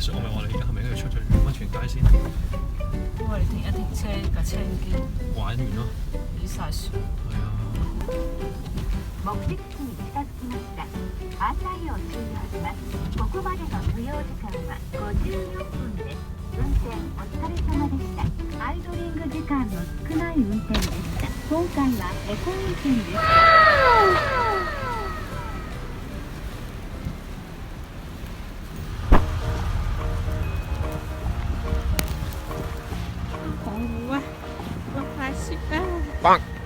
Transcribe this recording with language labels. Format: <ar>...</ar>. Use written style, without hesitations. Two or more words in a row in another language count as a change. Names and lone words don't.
<yue>所以我咪話你而家係咪應該出咗安全街先？因為你停一停車，架車已經玩完咯。雨晒雪。係啊。</yue> <ja>目的地に近づきました。案内を終了します。ここまでの所要時間は54分です。運転お疲れ様でした。アイドリング時間の少ない運転でした。今回はエコ運転でした。</ja> <yue>好啊，落大雪啊！棒！</yue>